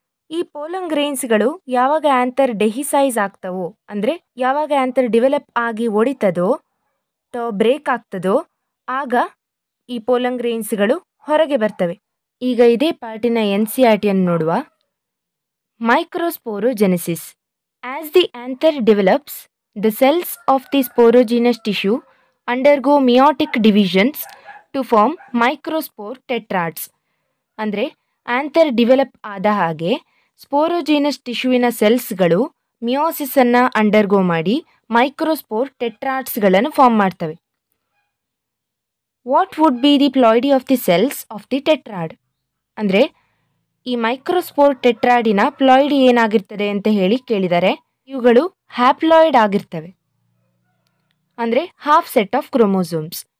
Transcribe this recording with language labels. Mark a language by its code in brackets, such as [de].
[kn] ಈ ಪೋಲನ್ ಗ್ರೇನ್ಸ್ಗಳು ಯಾವಾಗ ಆಂಥರ್ ಡೆಹಿಸೈಸ್ ಆಗ್ತವೋ, ಅಂದರೆ ಯಾವಾಗ ಆಂಥರ್ ಡೆವಲಪ್ ಆಗಿ ಒಡಿತದೋ ಬ್ರೇಕ್ ಆಗ್ತದೋ ಆಗ ಈ ಪೋಲನ್ ಗ್ರೇನ್ಸ್ಗಳು ಹೊರಗೆ ಬರ್ತವೆ. ಈಗ ಇದೇ ಪಾರ್ಟಿನ NCERTಯನ್ನು ನೋಡುವ. ಮೈಕ್ರೋಸ್ಪೋರೋಜೆನೆಸಿಸ್. [en] As the anther develops, the cells of the sporogenous tissue undergo meiotic divisions to form microspore tetrads. [kn] ಅಂದರೆ ಆಂಥರ್ ಡಿವೆಲಪ್ ಆದ ಹಾಗೆ ಸ್ಪೋರೋಜಿನಸ್ ಟಿಶ್ಯೂವಿನ ಸೆಲ್ಸ್ಗಳು ಮಿಯೋಸಿಸನ್ನು ಅಂಡರ್ಗೋ ಮಾಡಿ ಮೈಕ್ರೋಸ್ಪೋರ್ ಟೆಟ್ರಾಡ್ಸ್ಗಳನ್ನು ಫಾರ್ಮ್ ಮಾಡ್ತವೆ. [en] What would be the ploidy of the cells of the tetrad? [kn] ಅಂದರೆ ಈ microspore ಟೆಟ್ರಾಡಿನ ploidy ಏನಾಗಿರ್ತದೆ ಅಂತ ಹೇಳಿ ಕೇಳಿದರೆ, ಇವುಗಳು ಹ್ಯಾಪ್ಲಾಯ್ಡ್ ಆಗಿರ್ತವೆ, ಅಂದರೆ [en] Half set of chromosomes.